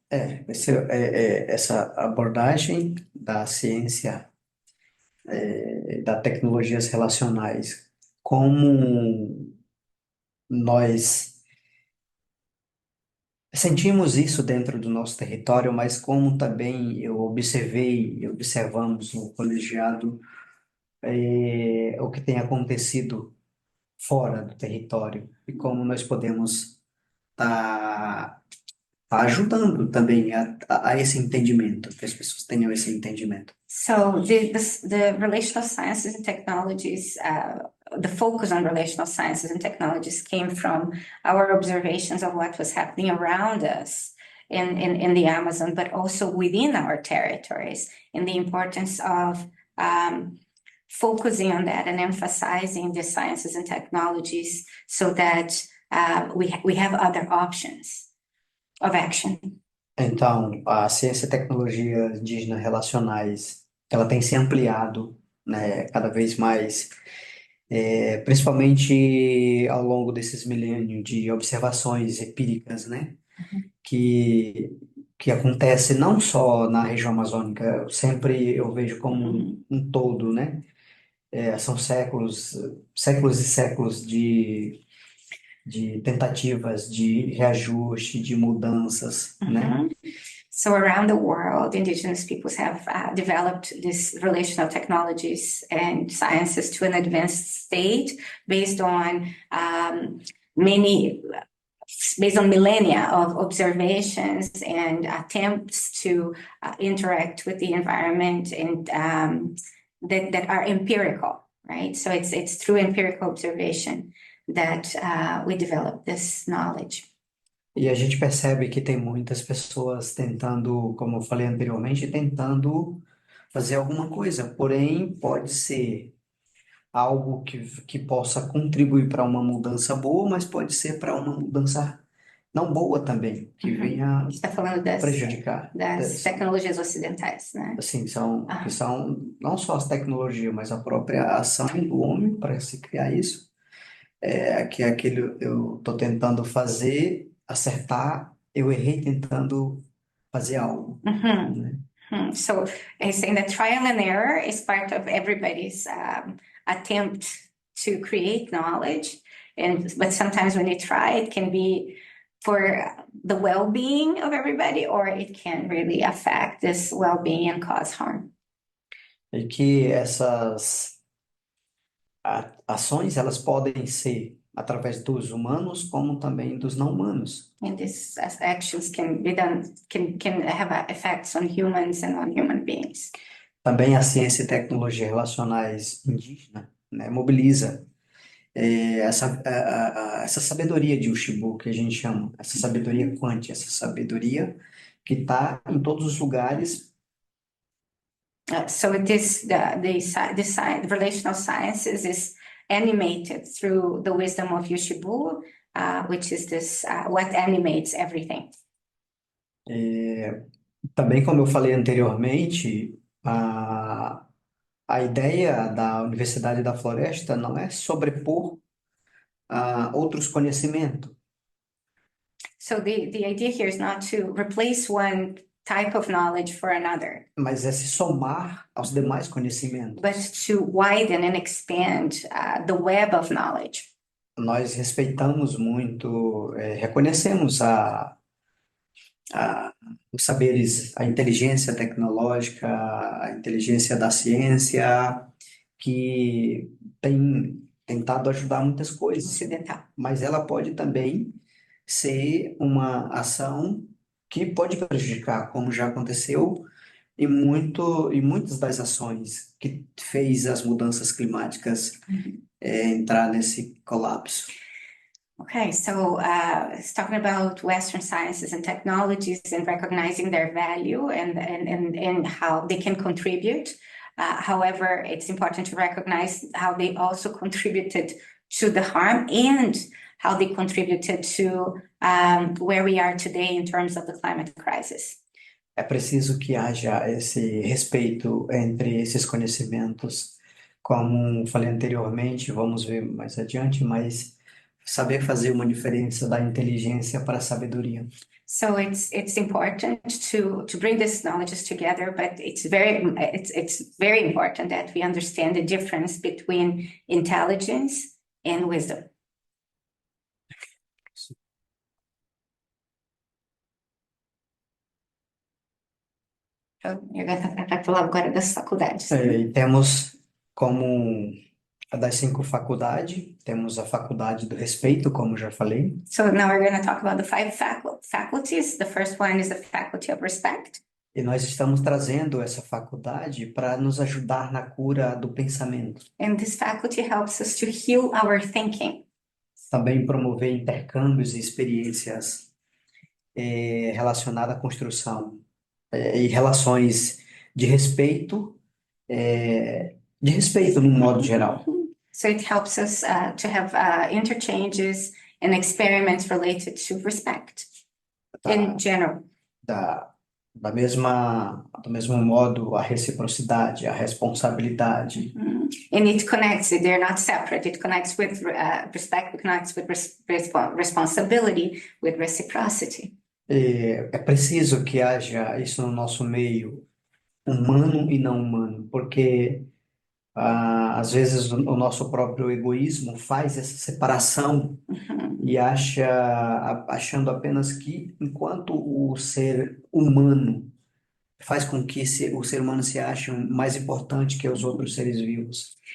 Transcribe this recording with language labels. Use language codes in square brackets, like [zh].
[pt] essa abordagem da ciência, das tecnologias relacionais, como nós sentimos isso dentro do nosso território, mas como também observamos no colegiado, o que tem acontecido fora do território e como nós podemos estar ajudando também a esse entendimento, que as pessoas tenham esse entendimento. [en] So the relational sciences and technologies, the focus on relational sciences and technologies came from our observations of what was happening around us in the Amazon, but also within our territories, and the importance of focusing on that and emphasizing the sciences and technologies so that we have other options of action. [pt] Então, a ciência e tecnologia indígenas relacionais, ela tem se ampliado, né, cada vez mais, principalmente ao longo desses milênios de observações empíricas, né, que acontece não só na região amazônica, sempre eu vejo como um todo, né, são séculos, séculos e séculos de tentativas de reajuste, de mudanças, né? [en] So around the world, indigenous peoples have developed these relational technologies and sciences to an advanced state based on millennia of observations and attempts to interact with the environment and that are empirical, right? So it's through empirical observation that we develop this knowledge. [pt] E a gente percebe que tem muitas pessoas tentando, como eu falei anteriormente, tentando fazer alguma coisa, porém pode ser algo que possa contribuir para uma mudança boa, mas pode ser para uma mudança não boa também, que venha A gente está falando prejudicar. das tecnologias ocidentais, né? Assim, que são não só as tecnologias, mas a própria ação do homem para se criar isso. Que é aquilo eu estou tentando fazer, acertar, eu errei tentando fazer algo, né? [en] So he's saying that trial and error is part of everybody's attempt to create knowledge. But sometimes when you try, it can be for the well-being of everybody, or it can really affect this well-being and cause harm. [pt] E que essas ações, elas podem ser através dos humanos, como também dos não humanos. [en] And these actions can be done, can have effects on humans and on human beings. [pt] Também a ciência e tecnologia relacionais indígena, né, mobiliza essa sabedoria de Ushibu, que a gente chama, essa sabedoria quântica, essa sabedoria que está em todos os lugares. [en] So it is the relational sciences is animated through the wisdom of Yushibu, which is this what animates everything. [pt] Também, como eu falei anteriormente, a ideia da Universidade da Floresta não é sobrepor outros conhecimentos, [en] So the idea here is not to replace one type of knowledge for another, [pt] mas é se somar aos demais conhecimentos. [en] but to widen and expand the web of knowledge. [pt] Nós respeitamos muito, reconhecemos os saberes, a inteligência tecnológica, a inteligência da ciência, que tem tentado ajudar muitas coisas, Ocidental. mas ela pode também ser uma ação que pode prejudicar, como já aconteceu em muitas das ações que fez as mudanças climáticas entrar nesse colapso. [en] Okay, so it's talking about Western sciences and technologies and recognizing their value and how they can contribute. However, it's important to recognize how they also contributed to the harm and how they contributed to where we are today in terms of the climate crisis. [pt] É preciso que haja esse respeito entre esses conhecimentos, como falei anteriormente, vamos ver mais adiante, mas saber fazer uma diferença da inteligência para a sabedoria. [en] So it's important to bring these knowledges together, but it's very important that we understand the difference between intelligence and wisdom. [pt] Então, eu vai falar agora das faculdades. E temos como das 5 faculdades, temos a faculdade do respeito, como já falei. [en] So now we're going to talk about the 5 faculties. The first one is the faculty of respect. [pt] E nós estamos trazendo essa faculdade para nos ajudar na cura do pensamento. [en] And this faculty helps us to heal our thinking. [pt] Também promover intercâmbios e experiências relacionadas à construção e relações de respeito no modo geral. [en] So it helps us to have interchanges and experiments related to respect in general. [pt] Do mesmo modo, a reciprocidade, a responsabilidade. [en] And it connects, they're not separate. It connects with respect, it connects with responsibility, with reciprocity. [pt] É preciso que haja isso no nosso meio, humano e não humano, porque às vezes o nosso próprio egoísmo faz essa separação e achando apenas que enquanto o ser humano faz com que o ser humano se ache mais importante que os outros seres vivos.